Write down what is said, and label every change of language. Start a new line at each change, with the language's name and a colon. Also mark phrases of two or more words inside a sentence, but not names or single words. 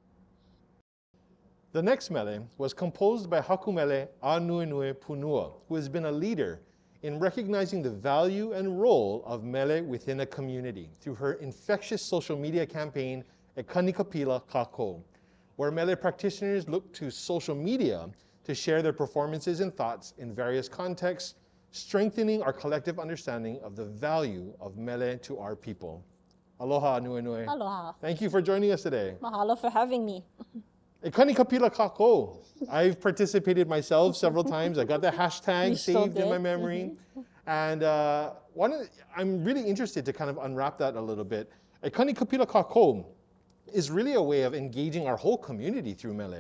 English: The next mele was composed by Hakumele Anuhea Punua, who has been a leader in recognizing the value and role of mele within a community through her infectious social media campaign, Kainani Kahaunaele, where mele practitioners look to social media to share their performances and thoughts in various contexts, strengthening our collective understanding of the value of mele to our people. Aloha, Anuhea. Aloha. Thank you for joining us today. Mahalo for having me. Kainani Kahaunaele. I've participated myself several times. I got the hashtag You so saved in my did. memory. And I'm really interested to kind of unwrap that a little bit. Kainani Kahaunaele is really a way of engaging our whole community through mele.